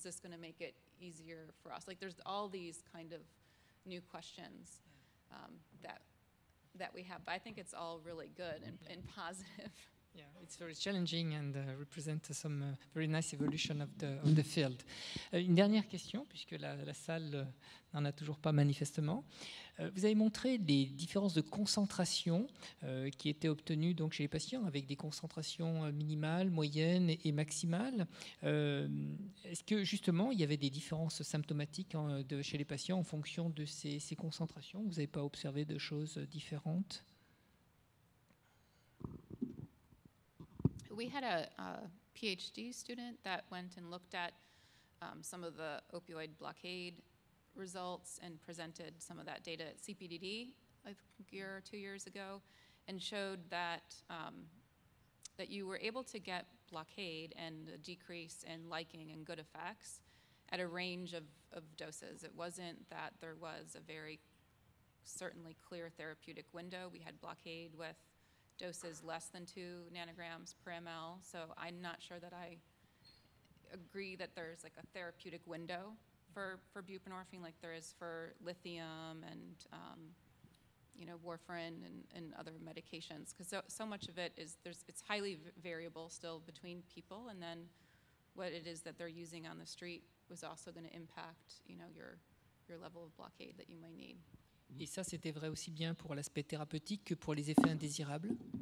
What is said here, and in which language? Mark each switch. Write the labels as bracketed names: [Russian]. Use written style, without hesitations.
[English] Is this going to make it easier for us? Like, there's all these kind of new questions that we have. But I think it's all really good and positive. Yeah, it's very challenging and represents some very nice evolution of the field. [French] Une dernière question, puisque la salle n'en a toujours pas manifestement. Vous avez montré les différences de concentration qui étaient obtenues donc, chez les patients avec des concentrations minimales, moyennes et maximales. Est-ce que justement il y avait des différences symptomatiques chez les patients en fonction de ces concentrations? Vous n'avez pas observé de choses différentes? [English] We had a PhD student that went and looked at some of the opioid blockade results and presented some of that data at CPDD, I think a year or 2 years ago, and showed that that you were able to get blockade and a decrease in liking and good effects at a range of doses. It wasn't that there was a very certainly clear therapeutic window. We had blockade with doses less than 2 nanograms per ml. So I'm not sure that I agree that there's like a therapeutic window for buprenorphine like there is for lithium and warfarin and other medications, because so much of it is it's highly variable still between people, and then what it is that they're using on the street was also going to impact your level of blockade that you may need. [French] Et ça, c'était vrai aussi bien pour l'aspect thérapeutique que pour les effets indésirables?